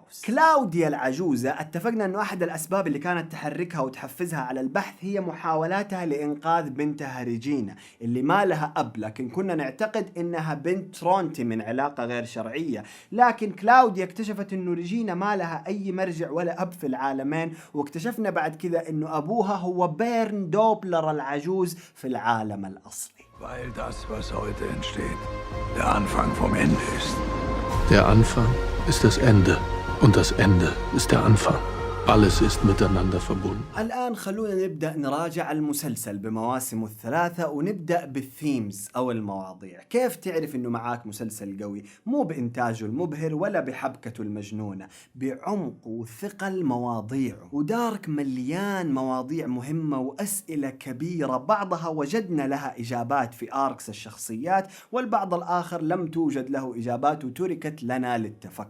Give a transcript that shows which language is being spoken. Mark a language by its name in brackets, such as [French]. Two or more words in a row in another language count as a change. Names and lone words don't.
[Arabic] كلاوديا العجوزة اتفقنا أنه أحد الأسباب اللي كانت تحركها وتحفزها على البحث هي محاولاتها لإنقاذ بنتها ريجينا اللي ما لها أب، لكن كنا نعتقد إنها بنت ترونتي من علاقة غير شرعية. لكن كلاوديا اكتشفت إنه ريجينا ما لها أي مرجع ولا أب في العالمين، واكتشفنا بعد كذا إنه أبوها هو بيرن دوبلر العجوز في العالم الأصلي. [German] Weil das, was heute entsteht, der Anfang vom Ende ist. Der Anfang ist das Ende und das Ende ist der Anfang. Alles ist miteinander verbunden. [Arabic] الآن خلونا نبدأ نراجع المسلسل بمواسمه الثلاثة، ونبدأ بالثيمز أو المواضيع. كيف تعرف إنه معاك مسلسل قوي؟ مو بإنتاجه المبهر ولا بحبكته المجنونة، بعمق وثقل مواضيعه. ودارك مليان مواضيع مهمة وأسئلة كبيرة، بعضها وجدنا لها إجابات في آركس الشخصيات، والبعض الآخر لم توجد له إجابات وتركت لنا للتفكر.